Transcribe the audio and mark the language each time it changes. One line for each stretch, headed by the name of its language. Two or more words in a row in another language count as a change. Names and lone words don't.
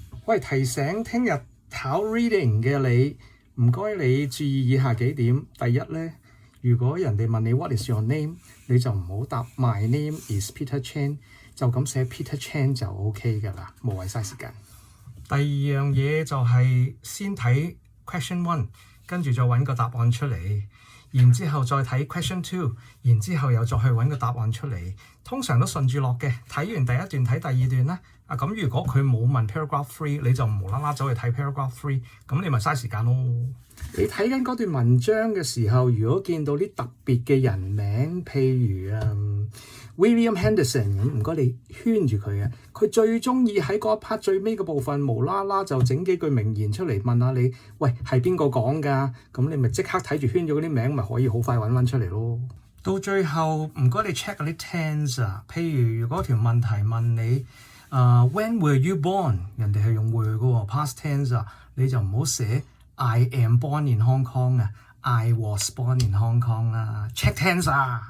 Cantonese: 喂，提醒聽日考 reading 嘅你，唔該你注意以下幾點。第一咧，如果人哋問你
English: What is your name，
Cantonese: 你就唔好答
English: My name is Peter Chan，
Cantonese: 就咁寫 Peter Chan 就 OK 㗎啦，無謂嘥時間。第二樣嘢就係先睇
English: question one，
Cantonese: 跟住再揾個答案出嚟，然之後再睇
English: question two，
Cantonese: 然之後又再去揾個答案出嚟。通常都順住落嘅，睇完第一段睇第二段啦。咁如果佢冇問 paragraph 3， 你就無啦啦走去睇 paragraph 3，咁你咪嘥時間咯。你睇緊嗰段文章嘅時候，如果見到啲特別嘅人名，譬如William Henderson 咁，唔該你圈住佢啊。佢最中意喺嗰一 part 最尾嘅部分，無啦啦就整幾句名言出嚟問下你，喂係邊個講㗎？咁你咪即刻睇住圈咗嗰啲名，咪可以好快揾翻出嚟咯。到最後唔該你 check 嗰啲 tense 啊，譬如如果條問題問你
English: When were you born？
Cantonese: 人哋係用
English: were
Cantonese: 嘅喎
English: past tense
Cantonese: 啊，你就唔好寫
English: I am born in Hong Kong 啊，I was born in Hong Kong 啊，check tense 啊。